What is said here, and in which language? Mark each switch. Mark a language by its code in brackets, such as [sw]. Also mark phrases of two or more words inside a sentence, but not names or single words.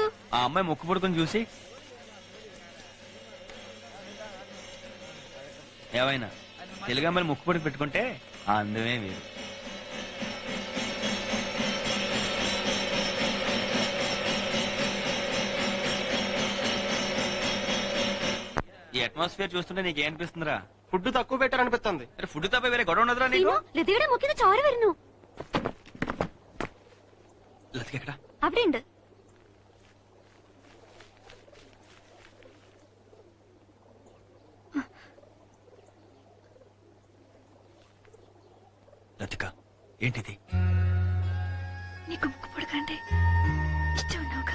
[te] ఆ అమ్మాయి ముక్కు పుడుకుని చూసి ఏమైనా తెలుగు అమ్మాయిని ముక్కు పుడికి పెట్టుకుంటే ఆ అందమే వేరు. ఈ అట్మాస్ఫియర్ చూస్తుంటే నీకు ఏమనిపిస్తుందిరా? ఫుడ్ తక్కువ పెట్టారనిపిస్తుంది. అరే ఫుడ్ తప్ప వేరే గొడవ ఉన్నదిరా నీకు? [ml] ലതികയുടെ മുക്കിന് ചോര വരുന്നു. [te] లతికెక్కడ? [ml] അവിടെ ഉണ്ട്. [te] లతిక ఏంటిది? నీకు ముక్కు పొడకంటే ఇష్టం ఉన్నావుగా?